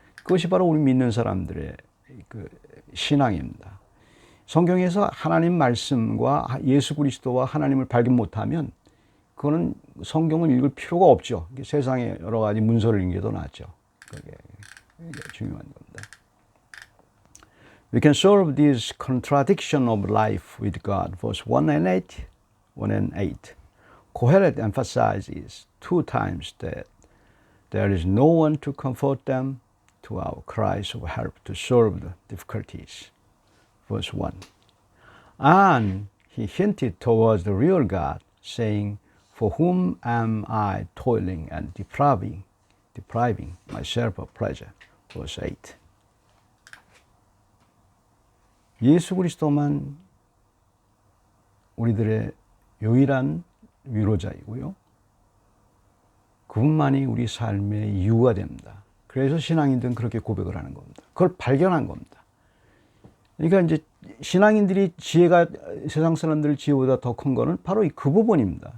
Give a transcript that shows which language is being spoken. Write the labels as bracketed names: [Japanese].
[Korean] 그것이 바로 우리 믿는 사람들의 그 신앙입니다. 성경에서 하나님 말씀과 예수 그리스도와 하나님을 발견 못하면 그거는 성경을 읽을 필요가 없죠. 세상에 여러 가지 문서를 읽는 게 더 낫죠. 그게 중요한 겁니다. [English] We can solve this contradiction of life with God. Verse 1 and 8. Kohelet emphasizes 2 times that there is no one to comfort them to our cries of help to solve the difficulties. Verse 1. And he hinted towards the real God, saying, For whom am I toiling and depriving myself of pleasure? Verse 8. [Korean] 예수 그리스도만 우리들의 유일한 위로자이고요. 그분만이 우리 삶의 이유가 됩니다. 그래서 신앙인들은 그렇게 고백을 하는 겁니다. 그걸 발견한 겁니다. 그러니까 이제 신앙인들이 지혜가 세상 사람들 지혜보다 더 큰 거는 바로 그 부분입니다.